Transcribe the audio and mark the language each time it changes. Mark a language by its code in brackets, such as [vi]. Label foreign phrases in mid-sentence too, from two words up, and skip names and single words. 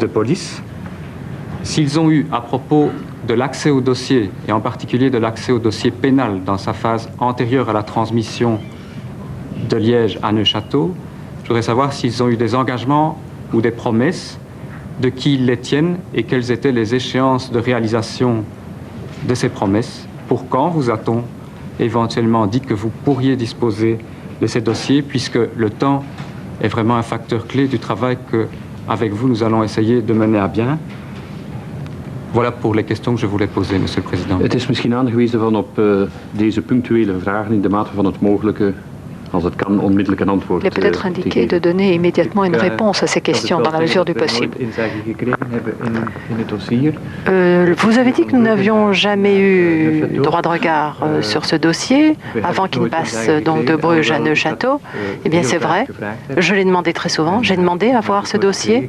[fr] police, s'ils ont eu, à propos de l'accès au dossier, et en particulier de l'accès au dossier pénal dans sa phase antérieure à la transmission de Liège à Neuchâteau, je voudrais savoir s'ils ont eu des engagements ou des promesses, de qui ils les tiennent et quelles étaient les échéances de réalisation de ces promesses. Pour quand vous a-t-on éventuellement dit que vous pourriez disposer de ces dossiers, puisque le temps est vraiment un facteur clé du travail que, avec vous, nous allons essayer de mener à bien. Voilà pour les questions que je voulais poser, Monsieur le Président. [nl] Het is misschien aangewezen van op deze punctuele vragen in de mate van het mogelijke, als het kan, onmiddellijk een antwoord [fr] Il est peut-être indiqué de donner immédiatement une réponse à ces questions dans la mesure du possible. Vous avez dit que nous n'avions jamais eu droit de regard sur ce dossier avant qu'il passe donc de Bruges à Neuchâtel. Eh bien c'est vrai, je l'ai demandé très souvent, j'ai demandé à voir ce dossier.